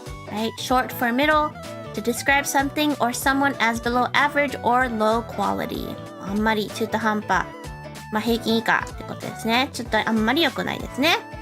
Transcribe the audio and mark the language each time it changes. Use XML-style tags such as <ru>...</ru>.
<en>Right? Short for middle. To describe something or someone as below average or low quality.</en> <ja>あんまり中途半端。まあ平均以下ってことですね。ちょっとあんまり良くないですね。</ja>